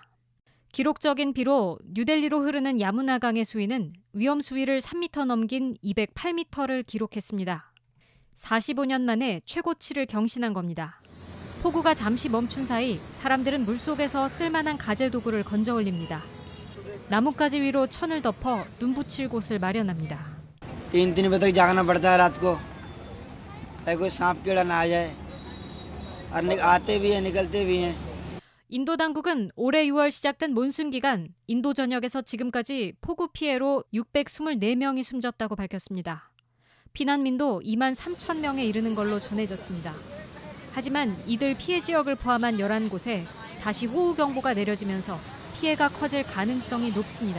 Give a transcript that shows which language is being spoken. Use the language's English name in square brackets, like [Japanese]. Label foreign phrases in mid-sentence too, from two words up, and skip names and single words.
[Korean] 기록적인 비로 뉴델리로 흐르는 야무나강의 수위는 위험 수위를 3m 넘긴 208m를 기록했습니다. 45년 만에 최고치를 경신한 겁니다. 폭우가 잠시 멈춘 사이 사람들은 물속에서 쓸만한 가재 도구를 건져 올립니다. 나뭇가지 위로 천을 덮어 눈 붙일 곳을 마련합니다. [Hindi] 3 दिन बजे तक जागना पड़ता है रात को चाहे कोई सांप कीड़ा ना आ जाए और आते भी हैं निकलते भी हैं. [Korean] 인도 당국은 올해 6월 시작된 몬순 기간 인도 전역에서 지금까지 폭우 피해로 624명이 숨졌다고 밝혔습니다. 피난민도 2만 3천 명에 이르는 걸로 전해졌습니다. 하지만 이들 피해 지역을 포함한 11곳에 다시 호우경보가 내려지면서 피해가 커질 가능성이 높습니다.